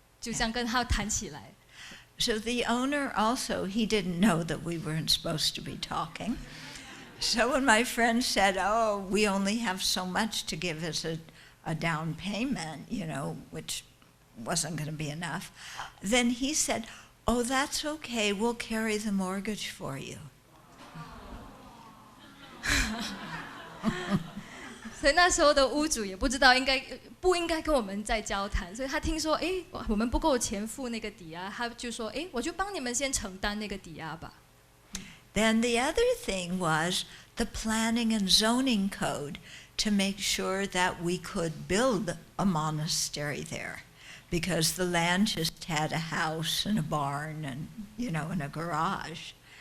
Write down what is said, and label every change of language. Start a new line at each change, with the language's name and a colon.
Chinese: 就这样跟他谈起来。
English: So the owner also, he didn't know that we weren't supposed to be talking. So when my friend said, oh, we only have so much to give as a down payment, which wasn't going to be enough, then he said, oh, that's okay, we'll carry the mortgage for you.
Chinese: 所以那时候的屋主也不知道不应该跟我们再交谈，所以他听说，我们不够钱付那个抵押，他就说，我就帮你们先承担那个抵押吧。
English: Then the other thing was the planning and zoning code to make sure that we could build a monastery there, because the land just had a house and a barn and, and a garage.